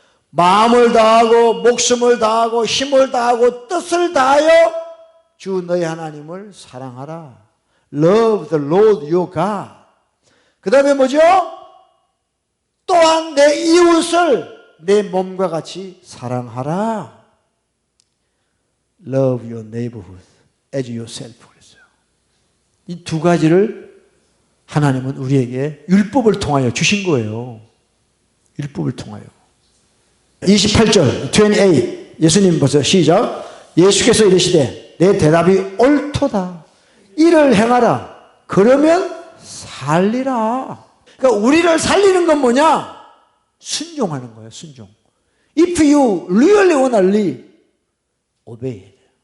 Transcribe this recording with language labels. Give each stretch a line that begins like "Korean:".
Korean: 마음을 다하고 목숨을 다하고 힘을 다하고 뜻을 다하여 주 너희 하나님을 사랑하라.
English: Love the Lord your God.
Korean: 그 다음에 뭐죠? 또한 내 이웃을 내 몸과 같이 사랑하라.
English: Love your neighborhood as yourself.
Korean: 그랬어요. 이 두 가지를 하나님은 우리에게 율법을 통하여 주신 거예요. 율법을 통하여. 28절 28 예수님 보세요. 시작. 예수께서 이르시되 내 대답이 옳도다. 이를 행하라. 그러면 살리라. 그러니까 우리를 살리는 건 뭐냐? 순종하는 거예요. 순종.
English: If you really want to live, obey.